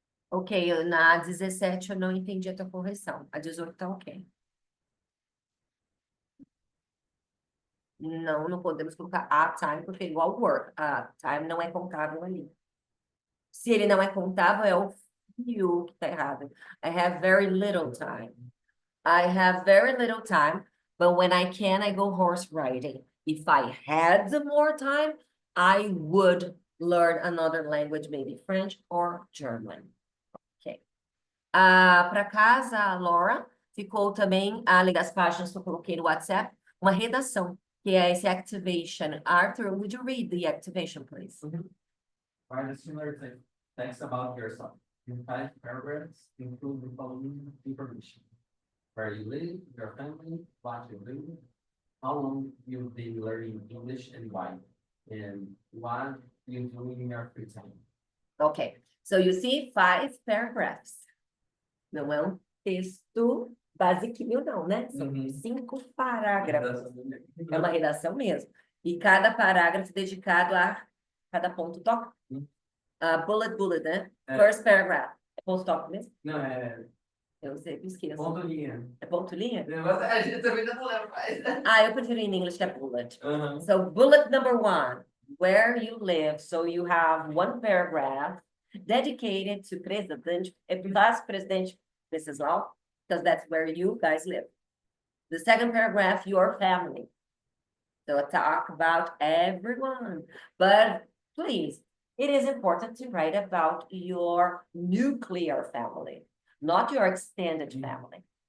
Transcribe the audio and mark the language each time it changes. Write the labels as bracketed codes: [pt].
[pt] Ok, na 17 eu não entendi a tua correção. A 18 tá ok. Não, não podemos colocar a time, porque é igual work. A time não é contável ali. Se ele não é contável, é o few que tá errado. [en] I have very little time. I have very little time, but when I can, I go horse riding. If I had more time, I would learn another language, maybe French or German. Ok. [pt] Para casa, a Laura, ficou também, além das páginas que eu coloquei no WhatsApp, uma redação, que é esse activation. [en] Arthur, would you read the activation, please? Write a similar text about yourself. In 5 paragraphs, include the following information: where you live, your family, what you do, how long you've been learning English and why, and what you do in your free time. Ok. So you see 5 paragraphs. [pt] Não é um texto basiquinho, não, né? São Uhum. 5 parágrafos. É uma redação mesmo. E cada parágrafo dedicado a cada ponto toque. Bullet, né? É. [en] First paragraph. [pt] É ponto toque mesmo? Não, é Eu sempre esqueço. ponto linha. É ponto linha? Mas a gente também já não lembra mais. Eu prefiro [en] in English [pt] que é bullet. Uhum. [en] So bullet number 1, where you live. So you have 1 paragraph dedicated to president, past president Mrs. Lau, because that's where you guys live. The second paragraph, your family. So talk about everyone. But please, it is important to write about your nuclear family, not your extended family.